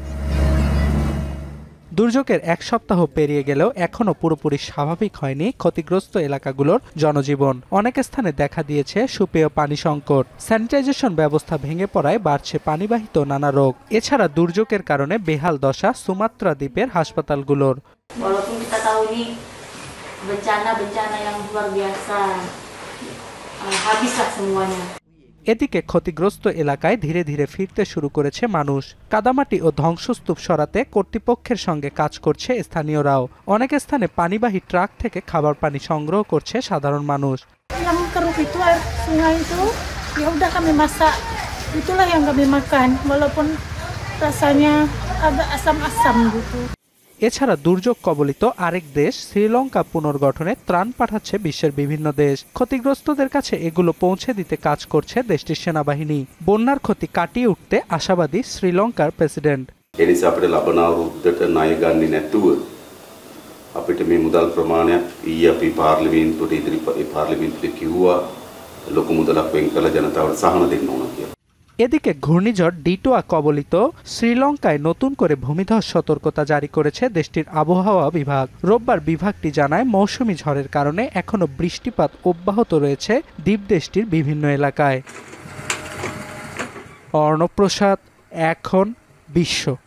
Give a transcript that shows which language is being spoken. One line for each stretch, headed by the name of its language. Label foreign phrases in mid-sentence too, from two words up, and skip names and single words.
Bangla: দুর্যোগের এক সপ্তাহ পেরিয়ে গেলেও এখনও পুরোপুরি স্বাভাবিক হয়নি ক্ষতিগ্রস্ত এলাকাগুলোর জনজীবন। অনেক স্থানে দেখা দিয়েছে সুপেয় পানি সংকট, স্যানিটাইজেশন ব্যবস্থা ভেঙে পড়ায় বাড়ছে পানিবাহিত নানা রোগ। এছাড়া দুর্যোগের কারণে বেহাল দশা সুমাত্রা দ্বীপের হাসপাতালগুলোর।
Indonesian: Walaupun kita tahu ini bencana yang luar biasa, habislah semuanya.
Bangla: এদিকে ক্ষতিগ্রস্ত এলাকায় ধীরে ধীরে ফিরতে শুরু করেছে মানুষ। কাদামাটি ও ধ্বংসস্তূপ সরাতে কর্তৃপক্ষের সঙ্গে কাজ করছে স্থানীয়রাও। অনেক স্থানে পানিবাহী ট্রাক থেকে খাবার পানি সংগ্রহ করছে সাধারণ মানুষ।
Indonesian: Yang keruh itu air sungai itu, ya udah kami masak, itulah yang kami makan, walaupun rasanya agak asam-asam gitu.
Bangla: এছাড়া দুর্যোগ কবলিত আরেক দেশ শ্রীলঙ্কা পুনর্গঠনে ত্রাণ পাঠাচ্ছে বিশ্বের বিভিন্ন দেশ। ক্ষতিগ্রস্তদের কাছে এগুলো পৌঁছে দিতে কাজ করছে দেশটির সেনাবাহিনী। বন্যার ক্ষতি কাটিয়ে উঠতে আশাবাদী শ্রীলঙ্কার প্রেসিডেন্ট।
Sinhala: එනිසා අපිට ලබන අවුරුද්දට ණය ගන්නේ නැතුව අපිට මේ මුදල් ප්‍රමාණයක් ඊයේ අපි පාර්ලිමේන්තුවට පාර්ලිමේන්තුවේ කිව්වා ලොකු මුදලක් වෙන් කළ ජනතාවට සහන දෙන්න ඕන කියලා।
Bangla: এদিকে ঘূর্ণিঝড় ডিটোয়া কবলিত শ্রীলঙ্কায় নতুন করে ভূমিধস সতর্কতা জারি করেছে দেশটির আবহাওয়া বিভাগ। রোববার বিভাগটি জানায় মৌসুমী ঝড়ের কারণে এখনো বৃষ্টিপাত অব্যাহত রয়েছে দ্বীপদেশটির বিভিন্ন এলাকায়। অর্ণব প্রসাদ, এখন বিশ্ব।